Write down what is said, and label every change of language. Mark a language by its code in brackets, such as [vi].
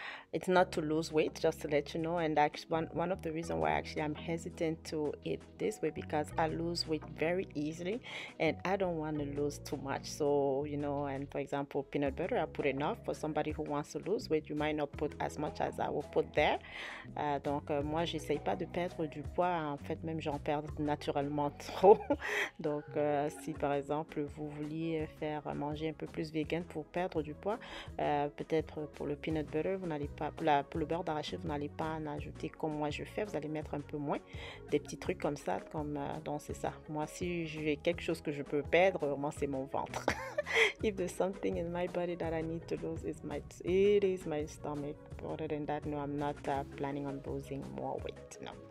[en] It's not to lose weight, just to let you know. And actually, one of the reasons why actually I'm hesitant to eat this way because I lose weight very easily, and I don't want to lose too much. So and for example, peanut butter, I put enough. For somebody who wants to lose weight, you might not put as much as I will put there. [fr] Donc moi, j'essaye pas de perdre du poids. En fait, même j'en perds naturellement trop. Donc si par exemple vous vouliez faire manger un peu plus vegan pour perdre du poids, peut-être pour le peanut butter, vous n'allez pas, pour le beurre d'arachide, vous n'allez pas en ajouter comme moi je fais, vous allez mettre un peu moins, des petits trucs comme ça, donc c'est ça. Moi, si j'ai quelque chose que je peux perdre, moi c'est mon ventre. [en] If there's something in my body that I need to lose, it is my stomach. Other than that, no, I'm not planning on losing more weight, no.